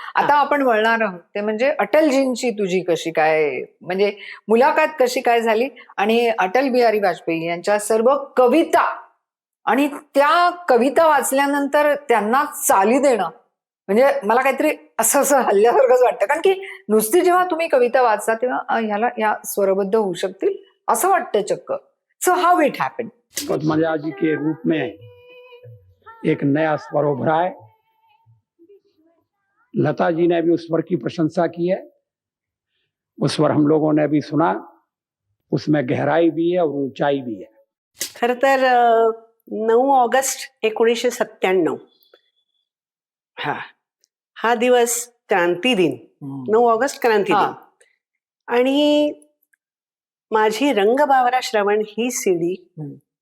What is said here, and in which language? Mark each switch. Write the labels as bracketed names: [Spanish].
[Marathi] आता आपण वळणार आहोत ते म्हणजे अटलजींची तुझी कशी काय म्हणजे मुलाखत कशी काय झाली आणि अटल बिहारी वाजपेयी यांच्या सर्व कविता आणि त्या कविता वाचल्यानंतर त्यांना चाली देणं म्हणजे मला काहीतरी असं हल्ल्यासारखंच वाटतं. कारण की नुसती जेव्हा तुम्ही कविता वाचता तेव्हा ह्याला या स्वरबद्ध होऊ शकतील असं वाटतं चक्क. [English] So how it happen. [Hindi] Padmaja जी के रूप में एक नया स्वर उभरा है. लता जी ने भी उस स्वर की प्रशंसा की है, उस स्वर हम लोगों ने भी सुना, उसमें गहराई भी है और ऊंचाई भी है. [Marathi] खर तर 9 ऑगस्ट 1997 हा दिवस क्रांती दिन, 9 ऑगस्ट क्रांती हा. दिन. आणि माझी रंगबावरा श्रवण ही सीडी हम्म.